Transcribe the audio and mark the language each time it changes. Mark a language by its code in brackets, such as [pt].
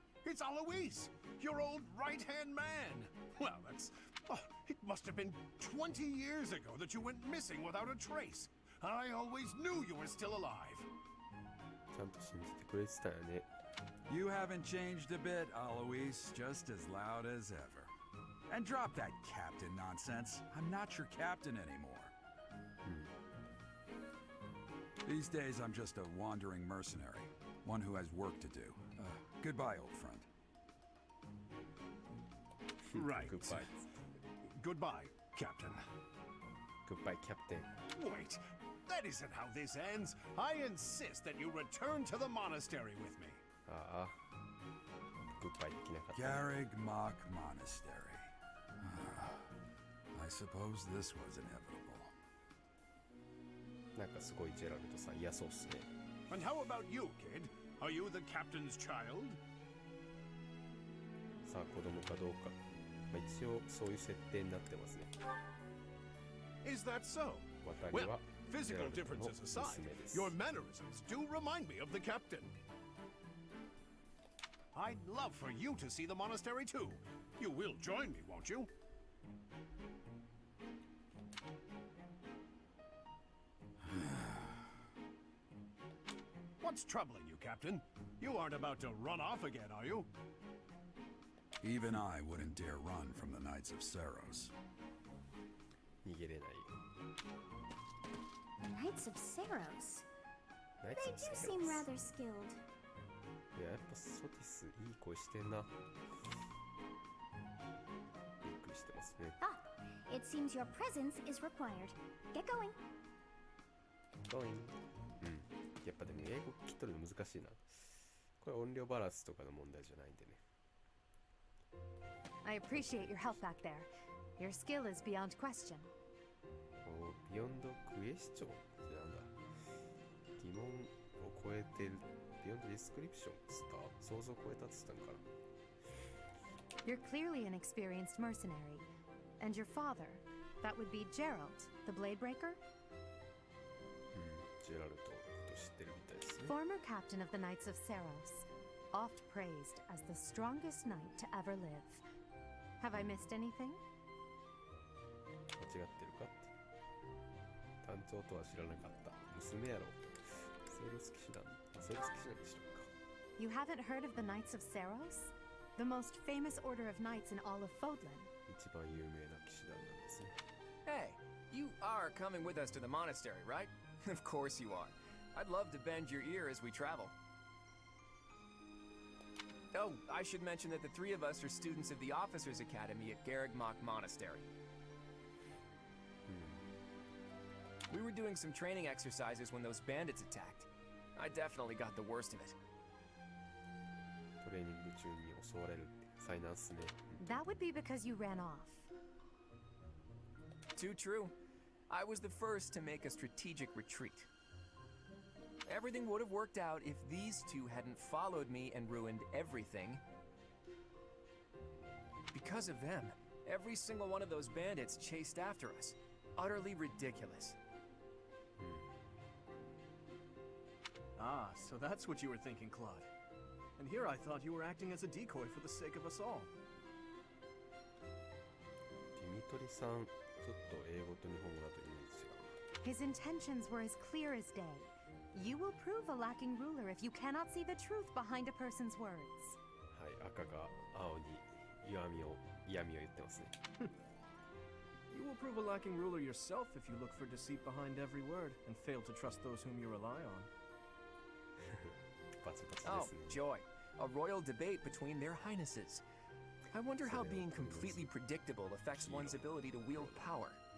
[en] It's Alois, your old right-hand man! Well, it must have been 20 years ago that you went missing without a trace. I always knew you were still alive. [ja] ちゃんと信じてくれてたよね。 [en] You haven't changed a bit, Alois, just as loud as ever.And drop that captain nonsense. I'm not your captain anymore. These days, I'm just a wandering mercenary, one who has work to do. Goodbye, old friend. Right. Goodbye. Goodbye, Captain. Goodbye, Captain. Wait, that isn't how this ends. I insist that you return to the monastery with me. [ja] Goodbye できなかった。 [en] Garrig Mach Monastery.I suppose this was inevitable. [ja] なんかすごいジェラルドさん嫌そうっすね。 [en] And how about you, kid? Are you the captain's child? [ja] さあ子供かどうか。一応そういう設定になってますね。 [en] Is that so? [ja] 渡りは [en] Well, physical differences aside, your mannerisms do remind me of the captain. I'd love for you to see the monastery too. You will join me, won't you? What's troubling you, Captain? You aren't about to run off again, are you? Even I wouldn't dare run from the Knights of Saros. [ja] 逃げれない。 [en] Knights of Saros? Knights They of do Saros. seem rather skilled. [ja] いや、やっぱソティスいい声してんな。びっくりしてますね。 [en] Ah, it seems your presence is required. Get going. Going. [ja] やっぱでも英語聞き取るの難しいな。これ音量バランスとかの問題じゃないんでね。 [en] I appreciate your help back there. Your skill is beyond question. [ja] ビヨンドクエスチョンってなんだ。疑問を超えてる。ビヨンドディスクリプションスター想像を超えたって言ったのかな。 [en] You're clearly an experienced mercenary. And your father, that would be Gerald, the blade breaker? [ja] ジェラルトのこと知ってるみたいですね。 [en] Former captain of the Knights of Saros, oft praised as the strongest knight to ever live. Have I missed anything? [ja] 間違ってるかって。単調とは知らなかった。娘やろ。生物騎士団でしょうか。 [en] You haven't heard of the Knights of Saros? The most famous order of knights in all of Fodlan. [ja] 一番有名な騎士団なんですね。 [en] Hey, you are coming with us to the monastery, right? Of course you are. I'd love to bend your ear as we travel. Oh, I should mention that the three of us are students of the Officers' Academy at Garrig Mach Monastery. We were doing some training exercises when those bandits attacked. I definitely got the worst of it. [ja] トレーニング中に襲われるって災難っすね。 [en] That would be because you ran off. Too true. I was the first to make a strategic retreat. Everything would have worked out if these two hadn't followed me and ruined everything. Because of them, every single one of those bandits chased after us. Utterly ridiculous. Ah, so that's what you were thinking, Claude. And here I thought you were acting as a decoy for the sake of us all. [ja] ディミトリさん、ちょっと英語と日本語だとイメージ違う。 [en] His intentions were as clear as day. You will prove a lacking ruler if you cannot see the truth behind a person's words. [ja] はい、赤が青に嫌味を言ってますね。 [en] You will prove a lacking ruler yourself if you look for deceit behind every word and fail to trust those whom you rely on. [ja] パチパチで [en] Oh, [ja] すね。 [en] joy. A royal debate between their highnesses. I wonder how being completely predictable affects one's ability to wield power.